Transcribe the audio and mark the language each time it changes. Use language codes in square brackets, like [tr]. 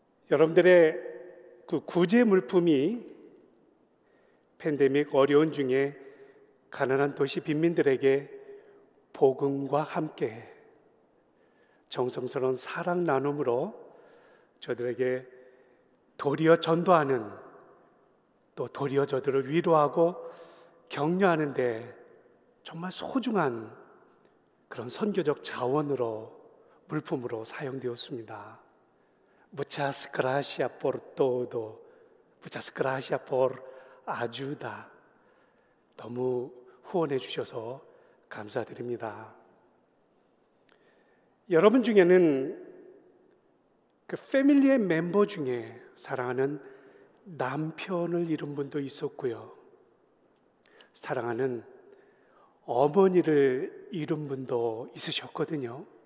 [ko] 여러분들의 그 구제 물품이 팬데믹 어려운 중에 가난한 도시 빈민들에게 복음과 함께 정성스러운 사랑 나눔으로 저들에게 도리어 전도하는, 또 도리어 저들을 위로하고 격려하는 데 정말 소중한 그런 선교적 자원으로, 물품으로 사용되었습니다. [es] Muchas gracias por todo. Muchas gracias por ayuda. [ko] 너무 후원해 주셔서 감사드립니다. 여러분 중에는 그 패밀리의 멤버 중에 사랑하는 남편을 잃은 분도 있었고요, 사랑하는 어머니를 잃은 분도 있으셨거든요.